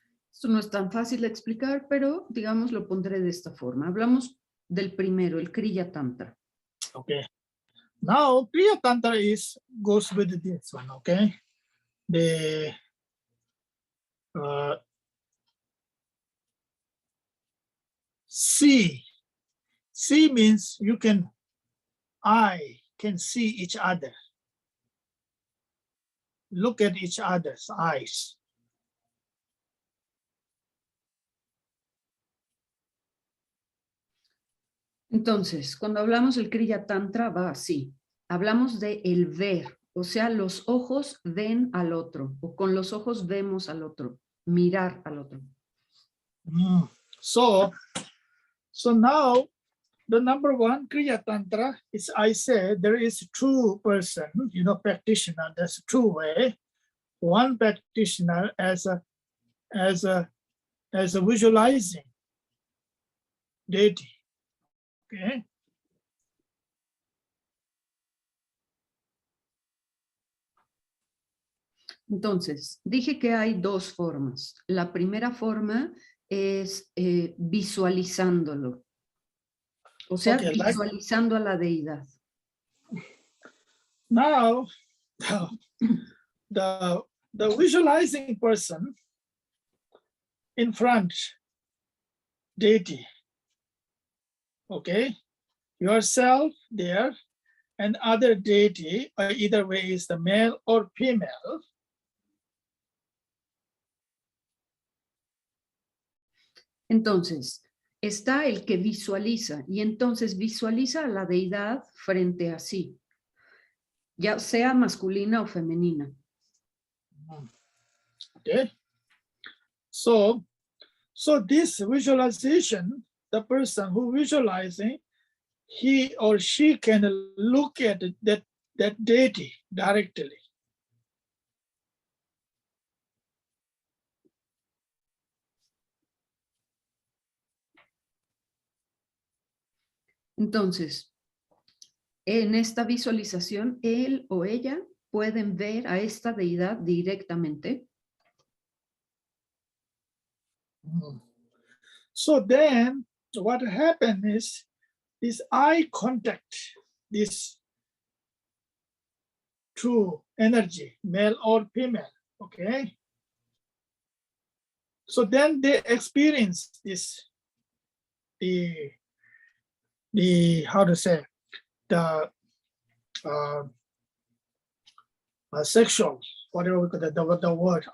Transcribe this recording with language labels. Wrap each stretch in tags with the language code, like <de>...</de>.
<es>Esto no es tan fácil de explicar, pero digamos lo pondré de esta forma. Hablamos del primero, el Kriya Tantra.</es> <en>Okay. Now Kriya Tantra goes with this one, okay? The see means I can see each other, look at each other's eyes.</en> <es>Entonces, cuando hablamos del Kriya Tantra va así. Hablamos de el ver, o sea, los ojos ven al otro, o con los ojos vemos al otro, mirar al otro.</es> <en>So now the number one Kriya Tantra is, I say there is two person, practitioner. There's two way. One practitioner as a visualizing deity. Okay.</en> <es>Entonces, dije que hay dos formas. La primera forma es visualizándolo. O sea,</es> <en>Okay,</en> <es>visualizando a la deidad.</es> <en>Now, the visualizing person in front, deity, okay, yourself there, and other deity, either way is the male or female.</en> <es>Entonces, está el que visualiza, y entonces visualiza a la deidad frente a sí, ya sea masculina o femenina.</es> <en>Okay, so this visualization, the person who visualizing, he or she can look at that deity directly.</en> <es>Entonces, en esta visualización, él o ella pueden ver a esta deidad directamente.</es> <en>So then what happened is this eye contact, this true energy, male or female, okay? So then they experience this, the how to say, the sexual, whatever we call the word.</en>